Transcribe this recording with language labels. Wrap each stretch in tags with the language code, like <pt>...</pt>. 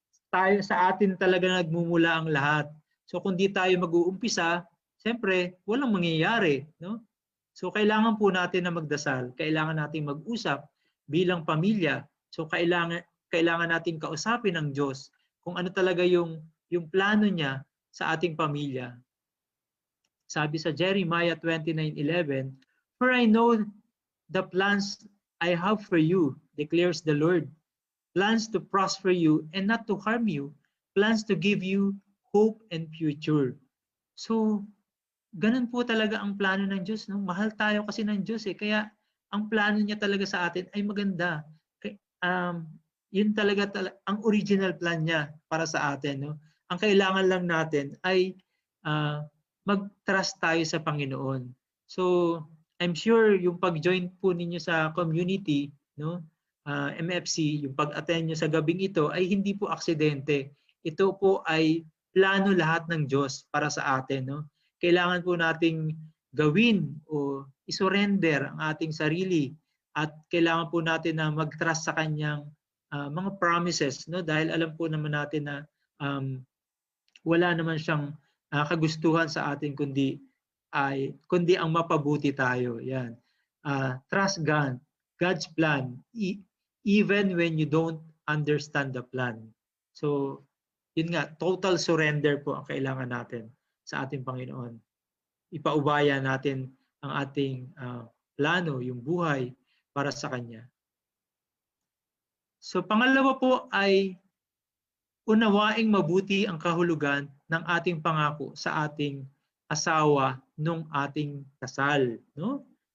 <tl>Tayo sa atin talaga nagmumula ang lahat. So kung di tayo mag-uumpisa, siyempre walang mangyayari, no? So kailangan po natin na magdasal, kailangan natin mag-usap bilang pamilya. So kailangan natin kausapin ng Diyos kung ano talaga yung plano niya sa ating pamilya. Sabi sa</tl> <en>Jeremiah 29:11, "For I know the plans I have for you, declares the Lord, plans to prosper you and not to harm you, plans to give you hope and future."</en> <tl>So ganun po talaga ang plano ng Diyos, no? Mahal tayo kasi ng Diyos eh. Kaya ang plano niya talaga sa atin ay maganda. Yun talaga ang original plan niya para sa atin, no? Ang kailangan lang natin ay mag-trust tayo sa Panginoon.</tl> <en>So I'm sure</en> <tl>yung pag-join po ninyo sa community, no? MFC, yung pag-attend nyo sa gabing ito ay hindi po aksidente. Ito po ay plano lahat ng Diyos para sa atin, no? Kailangan po nating gawin o isurrender ang ating sarili at kailangan po natin na mag-trust sa kanyang mga promises, no? Dahil alam po naman natin na wala naman siyang kagustuhan sa atin kundi ang mapabuti tayo. Yan.</tl> <en>Trust God, God's plan, even when you don't understand the plan.</en> <tl>So, yun nga, total surrender po ang kailangan natin sa ating Panginoon. Ipaubaya natin ang ating plano, yung buhay para sa Kanya. So pangalawa po ay unawaing mabuti ang kahulugan ng ating pangako sa ating asawa nung ating kasal, no?</tl>